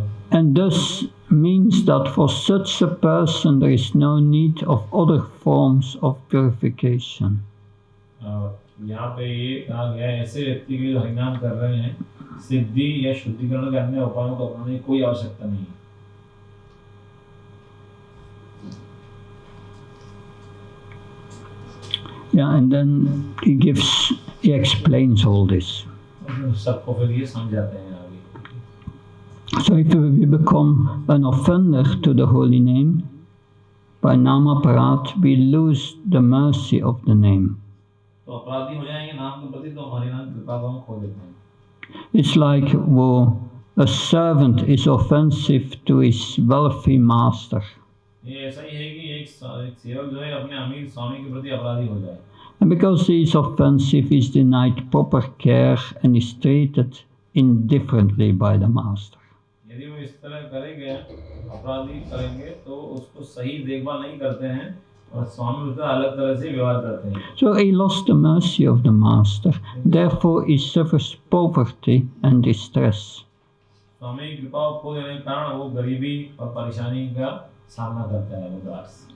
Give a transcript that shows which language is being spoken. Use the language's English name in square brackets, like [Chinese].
[English] And thus means that for such a person there is no need of other forms of purification. [Hindi] यहाँ पे ये कहा गया है ऐसे व्यक्ति के लिए हरिनाम कर रहे हैं सिद्धि या शुद्धिकरण के अन्य उपायों को अपनाने की कोई आवश्यकता नहीं है. [English] Yeah, and then he explains all this. [Hindi] सबको फिर ये समझाते हैं आगे. [English] So if we become an offender to the holy name, by namaparat, we lose the mercy of the name. [Hindi] तो अपराधी हो जाएंगे नाम के प्रति तो हमारी नाम कृपा को हम खो देते हैं. [English] It's like a servant is offensive to his wealthy master. [Hindi] ये ऐसा ही है कि एक सेवक जो है अपने अमीर स्वामी के प्रति अपराधी हो जाए. [English] And because he is offensive, he is denied proper care and is treated indifferently by the master. [Hindi] यदि वो इस तरह करेंगे अपराधी करेंगे तो उसको सही देखभाल नहीं करते हैं और स्वामी उसका अलग तरह से व्यवहार करते हैं. [English] So he lost the mercy of the master. Therefore he suffers poverty and distress. [Hindi] स्वामी की कृपा खो देने के कारण वो गरीबी और परेशानी का सामना करता है उदास.